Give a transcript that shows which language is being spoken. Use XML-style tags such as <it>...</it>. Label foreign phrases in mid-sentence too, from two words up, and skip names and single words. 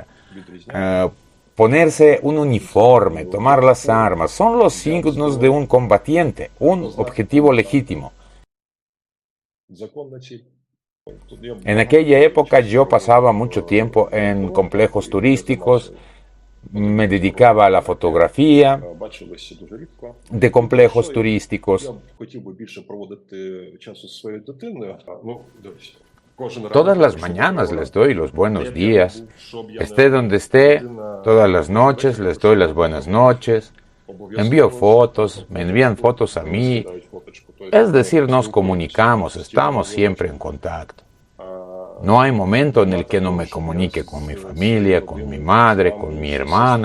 <es>Ponerse un uniforme, tomar las armas, son los signos de un combatiente, un objetivo legítimo. En aquella época yo pasaba mucho tiempo en complejos turísticos, me dedicaba a la fotografía,</es> <uk>бачилися дуже рідко.</uk> <es>de complejos</es> <uk>Я</uk> <es>turísticos.</es> <uk>хотів би більше проводити часу зі своєю дитиною. Ну, дивись, кожен ранок,</uk> <es>Todas las</es> <uk>якщо</uk> <es>mañanas</es> <uk>вона</uk> <es>les doy los buenos</es> <uk>де б я не</uk> <es>días.</es> <uk>був, що б я</uk> <es>Esté</es> <uk>не</uk> <es>donde esté,</es> <uk>дитина</uk> <es>todas las noches les doy las buenas noches. Envío fotos, me envían fotos a mí. Es decir, nos comunicamos, estamos siempre en contacto. No hay momento en el que no me comunique con mi familia, con mi madre, con mi hermana.</es>